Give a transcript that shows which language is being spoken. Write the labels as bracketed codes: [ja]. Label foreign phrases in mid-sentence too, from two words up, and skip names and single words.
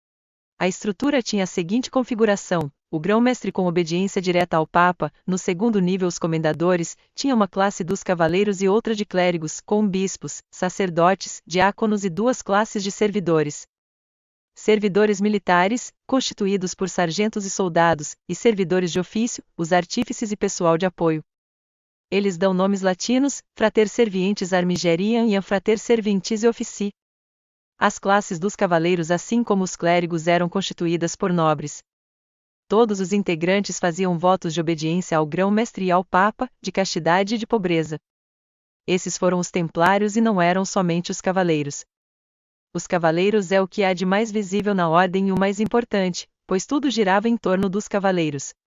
[pt] A estrutura tinha a seguinte configuração: o grão-mestre com obediência direta ao Papa, no segundo nível os comendadores, tinha uma classe dos cavaleiros e outra de clérigos, com bispos, sacerdotes, diáconos e 2 classes de servidores. Servidores militares, constituídos por sargentos e soldados, e servidores de ofício, os artífices e pessoal de apoio. Eles dão nomes latinos, [la] frater servientes armigeriam [pt] e [la] frater servientes officii. [pt] As classes dos cavaleiros, assim como os clérigos, eram constituídas por nobres. Todos os integrantes faziam votos de obediência ao grão-mestre e ao Papa, de castidade e de pobreza. Esses foram os templários e não eram somente os cavaleiros. Os cavaleiros é o que há de mais visível na ordem e o mais importante, pois tudo girava em torno dos cavaleiros.